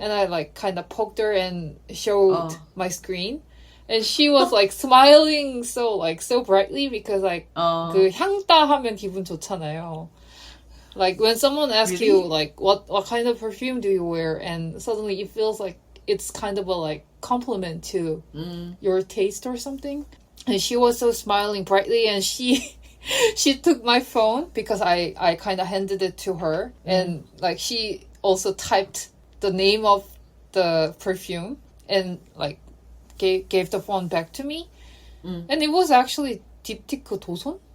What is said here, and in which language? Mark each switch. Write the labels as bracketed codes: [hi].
[en] and I like kind of poked her and showed Oh. my screen, and she was like smiling so brightly because like 어. [ko] 그 향따 하면 기분 좋잖아요. [en] Like when someone asks Really? you like what kind of perfume do you wear, and suddenly it feels like it's kind of a like compliment to your taste or something. And she was so smiling brightly, and she she took my phone because I kind of handed it to her, and like she also typed the name of the perfume and like gave the phone back to me, and it was actually 딥티크 도손.